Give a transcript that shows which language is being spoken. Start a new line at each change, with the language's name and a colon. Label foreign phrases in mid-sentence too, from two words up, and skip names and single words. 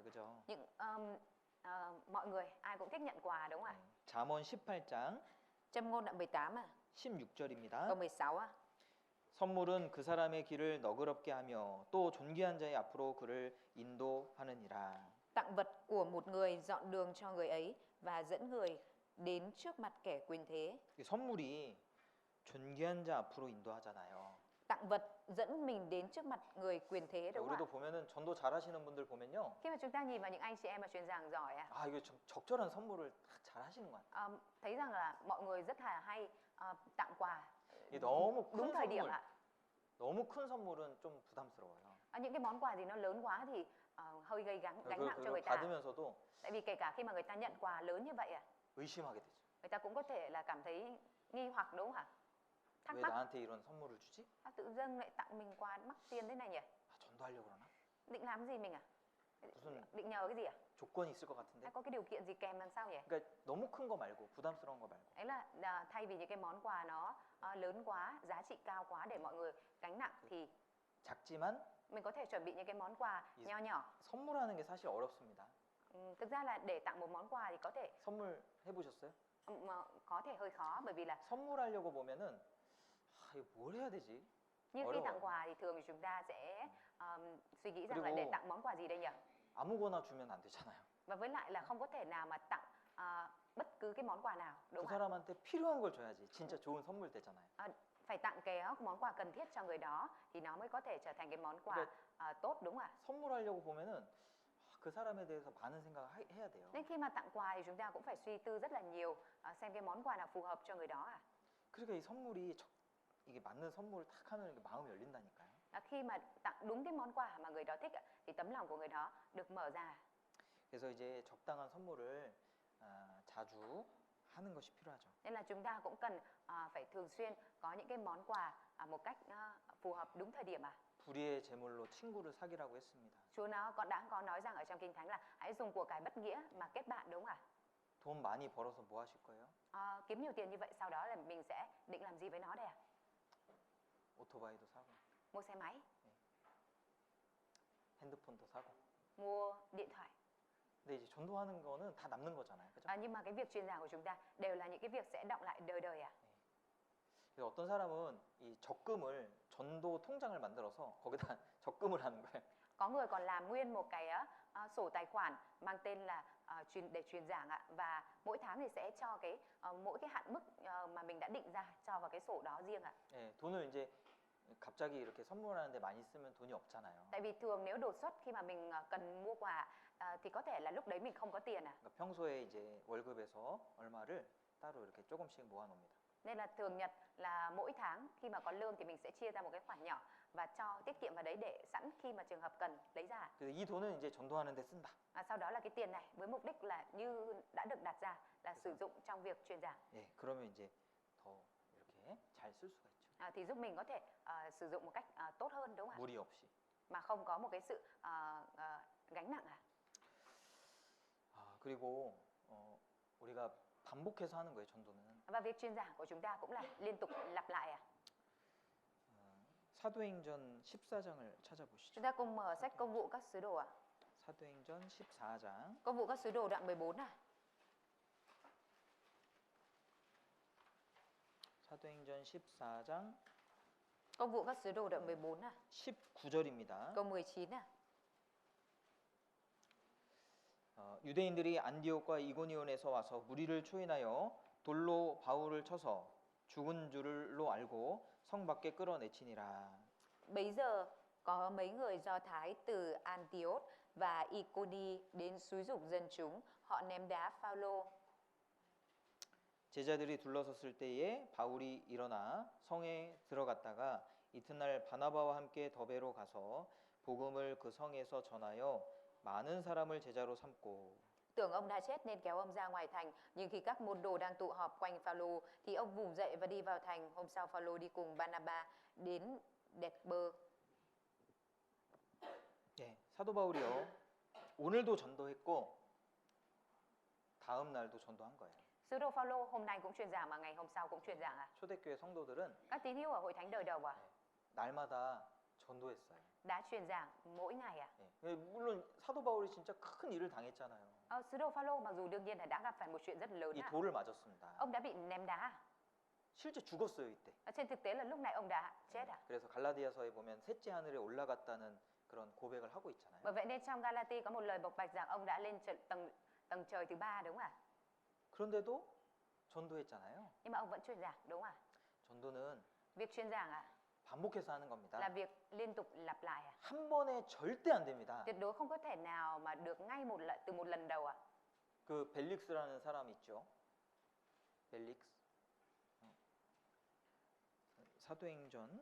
Korean: 그죠?
Vietnamese: Những mọi người ai cũng thích nhận quà đúng không ạ?
Korean: 잠언 18장
Vietnamese: Châm ngôn đoạn 18 ạ.
Korean: 16절입니다.
Vietnamese: Câu 16 ạ.
Korean: 선물은 그 사람의 길을 너그럽게 하며 또 존귀한 자의 앞으로 그를 인도하느니라.
Vietnamese: Tặng vật của một người dọn đường cho người ấy và dẫn người đến trước mặt kẻ quyền thế.
Korean: 선물이 존귀한 자 앞으로 인도하잖아요.
Vietnamese: Tặng vật dẫn mình đến trước mặt người quyền thế, đúng không
Korean: 우리도
Vietnamese: ạ?
Korean: 보면은 전도 잘하시는 분들 보면요.
Vietnamese: Khi mà chúng ta nhìn vào những anh chị em mà truyền giảng giỏi
Korean: 아, 이거 적절한 선물을 다 잘하시는 것 같아요.
Vietnamese: thấy rằng là mọi người rất là hay tặng quà
Korean: 이게 너무
Vietnamese: đúng
Korean: 큰
Vietnamese: thời điểm
Korean: 선물,
Vietnamese: ạ.
Korean: 너무 큰 선물은 좀 부담스러워요.
Vietnamese: Những cái món quà gì nó lớn quá thì hơi gây gánh nặng cho
Korean: 그걸
Vietnamese: người ta.
Korean: 받으면서도
Vietnamese: Tại vì kể cả khi mà người ta nhận quà lớn như vậy
Korean: 의심하게 되죠.
Vietnamese: người ta cũng có thể là cảm thấy nghi hoặc, đúng không ạ? Thắc
Korean: 왜
Vietnamese: mắc,
Korean: 나한테 이런 선물을 주지?
Vietnamese: tự dưng lại tặng mình quà mắc tiền thế này nhỉ?
Korean: 아, 전도하려고 그러나?
Vietnamese: Định làm gì mình à?
Korean: 무슨
Vietnamese: Định nhờ cái gì à?
Korean: 조건이 있을 것 같은데?
Vietnamese: Hay có cái điều kiện gì kèm làm sao nhỉ?
Korean: 그러니까 너무 큰 거 말고 부담스러운 거 말고.
Vietnamese: Ấy là thay vì những cái món quà nó lớn quá, giá trị cao quá để mọi người gánh nặng thì
Korean: 작지만
Vietnamese: mình có thể chuẩn bị những cái món quà nho nhỏ.
Korean: 선물하는 게 사실 어렵습니다.
Vietnamese: Thực ra là để tặng một món quà thì có thể
Korean: 선물 해보셨어요?
Vietnamese: có thể hơi khó, bởi vì là
Korean: 선물하려고 보면은 아, 이거 뭘 해야 되지?
Vietnamese: như khi
Korean: 어려워요.
Vietnamese: tặng quà thì thường thì chúng ta sẽ suy nghĩ rằng là
Korean: 그리고-
Vietnamese: để tặng món quà gì đây nhỉ?
Korean: 아무거나 주면 안 되잖아요.
Vietnamese: Và với lại là không có thể nào mà tặng bất cứ cái món quà nào,
Korean: 그
Vietnamese: đúng không ạ?
Korean: 사람한테 필요한 걸 줘야지 진짜 좋은 선물 되잖아요.
Vietnamese: Phải tặng cái món quà cần thiết cho người đó thì nó mới có thể trở thành cái món quà tốt, đúng không ạ?
Korean: 선물하려고 보면은 그 사람에 대해서 많은 생각을 해야 돼요.
Vietnamese: Nên khi mà tặng quà thì chúng ta cũng phải suy tư rất là nhiều xem cái món quà nào phù hợp cho người đó ạ.
Korean: 그러니까 이 선물이 이게 맞는 선물을 탁 하면 이게 마음이 열린다니까요.
Vietnamese: Khi mà tặng đúng cái món quà mà người đó thích thì tấm lòng của người đó được mở ra.
Korean: 그래서 이제 적당한 선물을 자주 하는 것이 필요하죠.
Vietnamese: Nên là chúng ta cũng cần phải thường xuyên có những cái món quà một cách phù hợp đúng thời điểm.
Korean: 불의의 제물로 친구를 사귀라고 했습니다.
Vietnamese: Chúa nó đã có nói rằng ở trong Kinh Thánh là hãy dùng của cải bất nghĩa mà kết bạn, đúng không ạ?
Korean: 돈 많이 벌어서 뭐 하실 거예요?
Vietnamese: Kiếm nhiều tiền như vậy sau đó là mình sẽ định làm gì với nó đây ạ?
Korean: 오토바이도 사고,
Vietnamese: Mua xe máy,
Korean: 핸드폰도 사고.
Vietnamese: mua điện thoại.
Korean: 근데 이제 전도하는 거는 다 남는 거잖아요. 그죠?
Vietnamese: Nhưng mà cái việc truyền giảng của chúng ta đều là những cái việc sẽ đọng lại đời đời.
Korean: 그래서 어떤 사람은 이 적금을 전도 통장을 만들어서 거기다 적금을 하는 거예요.
Vietnamese: Có người còn làm nguyên một cái sổ tài khoản mang tên là để truyền giảng và mỗi tháng thì sẽ cho mỗi cái hạn mức mà mình đã định ra cho vào cái sổ đó riêng ạ.
Korean: 예, 돈을 이제 갑자기 이렇게 선물하는데 많이 쓰면 돈이 없잖아요.
Vietnamese: Tại vì thường nếu đột xuất khi mà mình cần mua quà thì có thể là lúc đấy mình không có tiền.
Korean: 그러니까 평소에 이제 월급에서 얼마를 따로 이렇게 조금씩 모아놓습니다.
Vietnamese: Nên là thường nhật là mỗi tháng khi mà có lương thì mình sẽ chia ra một cái khoản nhỏ và cho tiết kiệm vào đấy để sẵn khi mà trường hợp cần lấy ra.
Korean: 그래서 이 돈은 이제 전도하는데 쓴다.
Vietnamese: Sau đó là cái tiền này với mục đích là như đã được đặt ra là sử dụng trong việc truyền giảng.
Korean: 예, 그러면 이제 더 이렇게 잘 쓸 수가 있죠.
Vietnamese: Thì giúp mình có thể sử dụng một cách tốt hơn, đúng không ạ?
Korean: 무리 없이.
Vietnamese: Mà không có một cái sự gánh nặng.
Korean: 그리고 우리가 반복해서 하는 거예요, 전도는.
Vietnamese: Và việc truyền giảng của chúng ta cũng là liên tục lặp lại.
Korean: 사도행전 14장을 찾아보시죠.
Vietnamese: Chúng ta cùng mở sách Công vụ các sứ đồ ạ.
Korean: 사도행전 14장.
Vietnamese: Công vụ các sứ đồ đoạn 14 ạ.
Korean: 사도행전 14장
Vietnamese: Công vụ các sứ đồ đoạn 14 ạ.
Korean: 19절입니다.
Vietnamese: Câu 19 ạ.
Korean: 유대인들이 안디옥과 이고니온에서 와서 무리를 초인하여 돌로 바울을 쳐서 죽은 줄로 알고 성 밖에 끌어내치니라.
Vietnamese: Bấy giờ có mấy người Do Thái từ Antioch và Iconi đến xúi giục dân chúng, họ ném đá Phao-lô.
Korean: 제자들이 둘러섰을 때에 바울이 일어나 성에 들어갔다가 이튿날 바나바와 함께 더베로 가서 복음을 그 성에서 전하여 많은 사람을 제자로 삼고.
Vietnamese: Tưởng ông đã chết nên kéo ông ra ngoài thành, nhưng khi các môn đồ đang tụ họp quanh Phao-lô thì ông vùng dậy và đi vào thành. Hôm sau Phao-lô đi cùng Barnaba đến Đệt-bơ.
Korean: 예, 사도 바울이요. 오늘도 전도했고 다음 날도 전도한 거예요.
Vietnamese: Sứ đồ Phao-lô hôm nay cũng truyền giảng mà ngày hôm sau cũng truyền giảng.
Korean: 초대교회 성도들은
Vietnamese: Các tín hữu ở hội thánh đời đầu
Korean: 날마다 전도했어요.
Vietnamese: đã truyền giảng mỗi ngày.
Korean: 예, 물론 사도 바울이 진짜 큰 일을 당했잖아요.
Vietnamese: Sứ đồ Phao-lô mặc dù đương nhiên là đã gặp phải một chuyện rất lớn.
Korean: 이 돌을 맞았습니다.
Vietnamese: Ông đã bị ném đá.
Korean: 실제 죽었어요 이때.
Vietnamese: Trên thực tế là lúc này ông đã chết.
Korean: 그래서 갈라디아서에 보면 셋째 하늘에 올라갔다는 그런 고백을 하고 있잖아요.
Vietnamese: Bởi vậy nên trong Galati có một lời bộc bạch rằng ông đã lên tầng trời thứ 3, đúng không ạ?
Korean: 그런데도 전도했잖아요.
Vietnamese: Nhưng mà ông vẫn truyền giảng, đúng không ạ?
Korean: 전도는
Vietnamese: Việc truyền giảng
Korean: 반복해서 하는 겁니다.
Vietnamese: là việc liên tục lặp lại à?
Korean: 한 번에 절대 안 됩니다.
Vietnamese: Tuyệt đối không có thể nào mà được ngay từ một lần đầu ạ.
Korean: 그 벨릭스라는 사람 있죠. 벨릭스. 사도행전